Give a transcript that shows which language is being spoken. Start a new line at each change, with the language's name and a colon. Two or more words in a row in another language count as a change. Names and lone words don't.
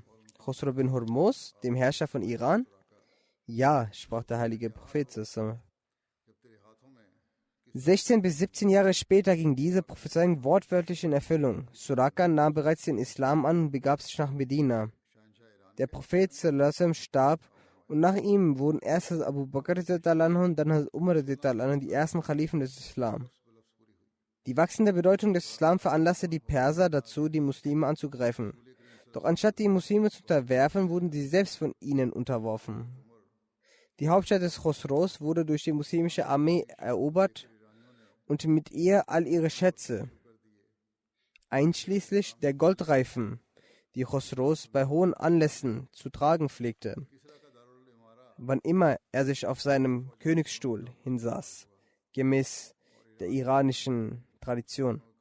German: Khosrow bin Hormuz, dem Herrscher von Iran? Ja, sprach der heilige Prophet. 16 bis 17 Jahre später ging diese Prophezeiung wortwörtlich in Erfüllung. Suraka nahm bereits den Islam an und begab sich nach Medina. Der Prophet
Arabic: صلى الله عليه وسلم
German: starb und nach ihm wurden erst Abu Bakr
Arabic: رضي الله عنه
German: und dann Umar
Arabic: رضي الله عنه
German: die ersten Khalifen des Islam. Die wachsende Bedeutung des Islam veranlasste die Perser dazu, die Muslime anzugreifen. Doch anstatt die Muslime zu unterwerfen, wurden sie selbst von ihnen unterworfen. Die Hauptstadt des Khosrows wurde durch die muslimische Armee erobert und mit ihr all ihre Schätze, einschließlich der Goldreifen, die Khosrows bei hohen Anlässen zu tragen pflegte, wann immer er sich auf seinem Königsstuhl hinsaß, gemäß der iranischen Tradition.